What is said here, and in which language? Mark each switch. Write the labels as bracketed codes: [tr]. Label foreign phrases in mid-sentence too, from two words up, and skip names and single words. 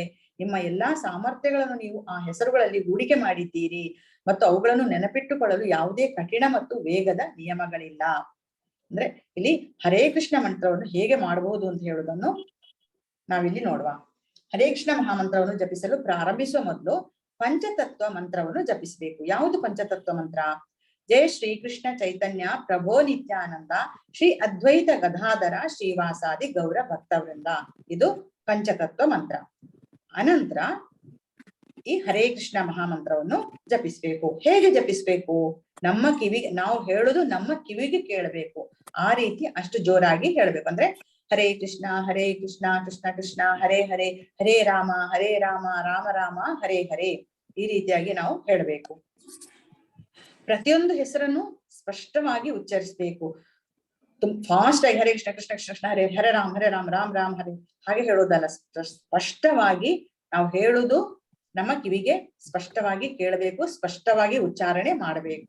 [kn] ನಿಮ್ಮ ಎಲ್ಲಾ ಸಾಮರ್ಥ್ಯಗಳನ್ನು ನೀವು ಆ ಹೆಸರುಗಳಲ್ಲಿ ಹೂಡಿಕೆ ಮಾಡಿದ್ದೀರಿ ಮತ್ತು ಅವುಗಳನ್ನು ನೆನಪಿಟ್ಟುಕೊಳ್ಳಲು ಯಾವುದೇ ಕಠಿಣ ಮತ್ತು ವೇಗದ ನಿಯಮಗಳಿಲ್ಲ. ಅಂದ್ರೆ ಇಲ್ಲಿ ಹರೇ ಕೃಷ್ಣ ಮಂತ್ರವನ್ನು ಹೇಗೆ ಮಾಡಬಹುದು ಅಂತ ಹೇಳುವುದನ್ನು ನಾವಿಲ್ಲಿ ನೋಡುವ. ಹರೇ ಕೃಷ್ಣ ಮಹಾಮಂತ್ರವನ್ನು ಜಪಿಸಲು ಪ್ರಾರಂಭಿಸುವ ಮೊದಲು ಪಂಚತತ್ವ ಮಂತ್ರವನ್ನು ಜಪಿಸಬೇಕು. ಯಾವುದು ಪಂಚತತ್ವ ಮಂತ್ರ? ಜಯ ಶ್ರೀ ಕೃಷ್ಣ ಚೈತನ್ಯ ಪ್ರಭೋ ನಿತ್ಯಾನಂದ ಶ್ರೀ ಅದ್ವೈತ ಗದಾಧರ ಶ್ರೀವಾಸಾದಿ ಗೌರ ಭಕ್ತವೃಂದ. ಇದು ಪಂಚತತ್ವ ಮಂತ್ರ. ಅನಂತರ ಈ ಹರೇ ಕೃಷ್ಣ ಮಹಾಮಂತ್ರವನ್ನು ಜಪಿಸ್ಬೇಕು. ಹೇಗೆ ಜಪಿಸ್ಬೇಕು? ನಮ್ಮ ಕಿವಿಗೆ, ನಾವು ಹೇಳುದು ನಮ್ಮ ಕಿವಿಗೆ ಕೇಳಬೇಕು. ಆ ರೀತಿ ಅಷ್ಟು ಜೋರಾಗಿ ಹೇಳ್ಬೇಕು. ಅಂದ್ರೆ ಹರೇ ಕೃಷ್ಣ ಕೃಷ್ಣ ಕೃಷ್ಣ ಹರೇ ಹರೇ, ಹರೇ ರಾಮ ರಾಮ ರಾಮ ಹರೇ ಹರೇ, ಈ ರೀತಿಯಾಗಿ ನಾವು ಹೇಳಬೇಕು. ಪ್ರತಿಯೊಂದು ಹೆಸರನ್ನು ಸ್ಪಷ್ಟವಾಗಿ ಉಚ್ಚರಿಸಬೇಕು. ಫಾಸ್ಟ್ ಆಗಿ ಹರೇ ಕೃಷ್ಣ ಕೃಷ್ಣ ಕೃಷ್ಣ ಹರೇ ಹರೇ ರಾಮ ರಾಮ ಹರೇ ಹಾಗೆ ಹೇಳೋದಲ್ಲ. ಸ್ಪಷ್ಟವಾಗಿ ನಾವು ಹೇಳುದು ನಮ್ಮ ಕಿವಿಗೆ ಸ್ಪಷ್ಟವಾಗಿ ಕೇಳಬೇಕು, ಸ್ಪಷ್ಟವಾಗಿ ಉಚ್ಚಾರಣೆ ಮಾಡಬೇಕು.